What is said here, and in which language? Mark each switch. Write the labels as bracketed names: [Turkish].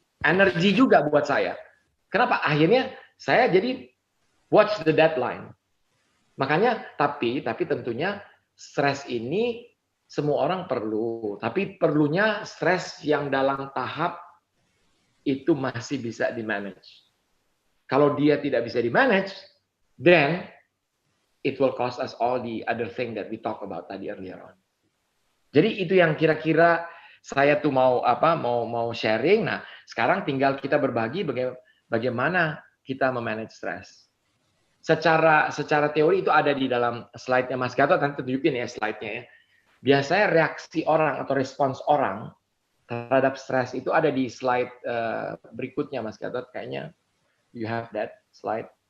[Indonesian] Energi juga buat saya. Kenapa? Akhirnya saya jadi [English] watch the deadline. [Indonesian] Makanya, tapi tentunya stres ini semua orang perlu. Tapi perlunya stres yang dalam tahap itu masih bisa di-manage. Kalau dia tidak bisa di-manage, [English] then it will cost us all the other thing that we talk about tadi earlier on. [Indonesian] Jadi itu yang kira-kira saya tuh mau sharing. Nah, sekarang tinggal kita berbagi bagaimana kita memanage stres. Secara teori itu ada di dalam slide-nya Mas Gatot, nanti tunjukin ya slide-nya ya. Biasanya reaksi orang atau respons orang terhadap stres itu ada di slide berikutnya Mas Gatot, kayaknya [English] you have that slide.